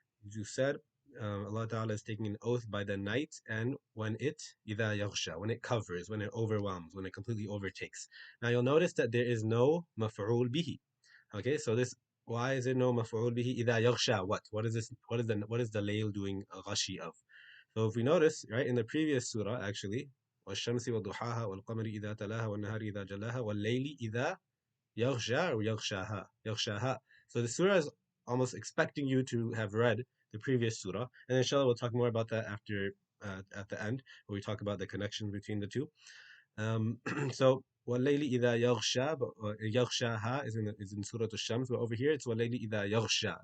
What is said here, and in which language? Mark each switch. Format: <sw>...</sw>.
<en>You said Allah Ta'ala is taking an oath by the night and when it</en> <ar>إِذَا يَغْشَى,</ar> <en>when it covers, when it overwhelms, when it completely overtakes. Now you'll notice that there is no مفعول به. Okay, so this, why is it no maf'ul bihi idha yaghsha? What is this? What is the layl doing ghashi of? So if we notice, right, in the previous surah actually,</en> <ar>والشمس وضحاها والقمر إذا تلاها والنهار إذا جلاها والليل إذا يغشى or يغشاها.</ar> <en>So the surah is almost expecting you to have read the previous surah, and inshallah we'll talk more about that after at the end, where we talk about the connection between the two. So</en> <ar>وَاللَّيْلِ إِذَا يَغْشَى,</ar> <en>but يَغْشَاهَا is in Surah Al-Shams, but over here it's وَاللَّيْلِ إِذَا يَغْشَى.</en>